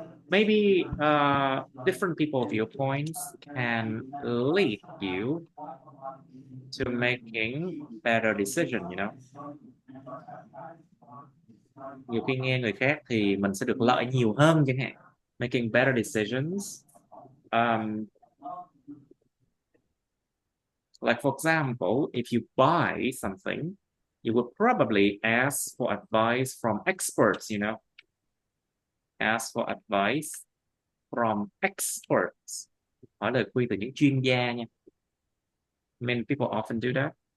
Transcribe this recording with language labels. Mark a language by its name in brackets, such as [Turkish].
[English] Maybe different people's viewpoints can lead you to making better decision, you know. [Vietnamese] Nhiều khi nghe người khác thì mình sẽ được lợi nhiều hơn chẳng hạn. [English] Making better decisions. Like for example, if you buy something, you would probably ask for advice from experts, you know. Ask for advice from experts. [Vietnamese] Hỏi lời khuyên từ những chuyên gia nha. [English] Many people often do that.